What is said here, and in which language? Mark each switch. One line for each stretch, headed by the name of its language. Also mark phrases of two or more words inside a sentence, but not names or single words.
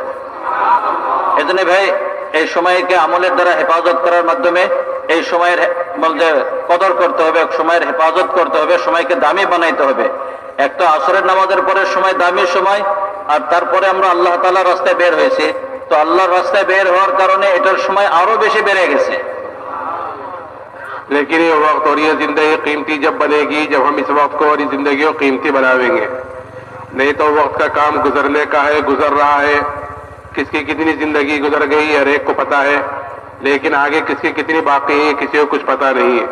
Bangla: এজন্য ভাই এই সময়কে আমলের দ্বারা হেফাজত করার মাধ্যমে এই সময়ের বলতে কদর করতে হবে, সময়ের হেফাজত করতে হবে, সময়কে দামি বানাইতে হবে। একটা আসরের নামাজের পরের সময় দামি সময়, আর তারপরে আমরা আল্লাহ তাআলার রাস্তায় বের হয়েছি, তো আল্লাহর রাস্তায় বের হওয়ার কারণে এটার সময় আরো বেশি বেড়ে গেছে।
Urdu: لیکن یہ وقت اور یہ زندگی قیمتی جب بنے گی جب ہم اس وقت کو اور اس زندگی کو قیمتی بناویں گے، نہیں تو وقت کا کام گزرنے کا ہے، گزر رہا ہے، کس کی کتنی زندگی گزر گئی ہر ایک کو پتا ہے، لیکن آگے کس کی کتنی باقی ہے کسی کو کچھ پتا نہیں ہے۔